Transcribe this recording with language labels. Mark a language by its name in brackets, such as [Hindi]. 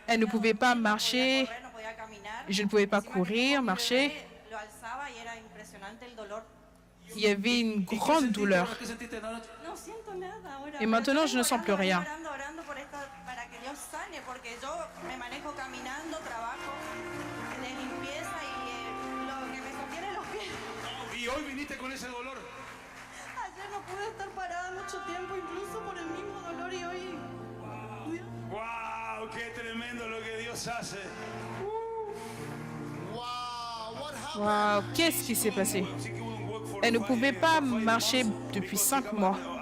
[French] elle ne pouvait pas marcher, [Spanish] No podía caminar. [French] je ne pouvais pas courir, marcher. [Spanish] Lo alzaba y era impresionante el dolor. [French] Il y avait une grande douleur. [Spanish] ¿Qué sentiste esta noche? No siento nada ahora. [French] Et maintenant, je ne sens plus rien. [Spanish] Orando por esto para que Dios sane, porque yo me manejo caminando, trabajo de limpieza y lo que me sostiene los pies. Y hoy viniste con ese dolor. Ayer no pude estar parada mucho tiempo, incluso por el mismo dolor y hoy. ¡Wow! ¡Qué tremendo lo que Dios hace! [English] Wow, what happened? [French] Waouh, qu'est-ce qui s'est passé? Elle ne pouvait pas marcher depuis 5 mois.